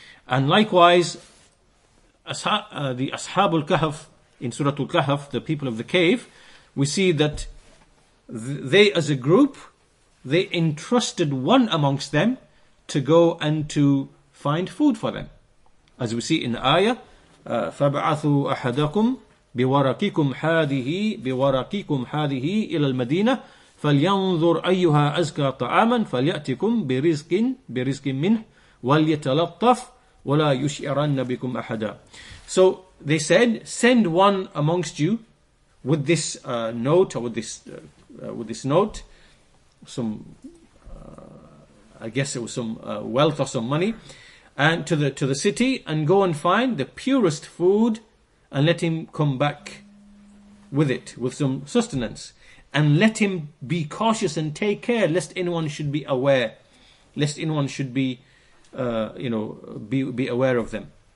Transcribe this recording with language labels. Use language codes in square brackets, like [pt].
[en] And likewise, the Ashabul Kahf in Surah Al-Kahf, the people of the cave, we see that they as a group, they entrusted one amongst them to go and to find food for them. [ar] As we see in the ayah, فَبَعَثُوا أَحَدَكُمْ بِوَرَقِكُمْ هَذِهِ إِلَى الْمَدِينَةِ فَلْيَنْظُرْ أَيُّهَا أَزْكَى طَعَامًا فَلْيَأْتِكُمْ بِرِزْقٍ مِّنْهُ وَلْيَتَلَطَّفْ وَلَا يُشْعِرَنَّ بِكُمْ أَحَدًا. [en] So they said, send one amongst you with this note, or with this note, some I guess it was some wealth or some money, and to the city, and go and find the purest food, and let him come back with it, with some sustenance, and let him be cautious and take care lest anyone should be aware, lest anyone should be be aware of them.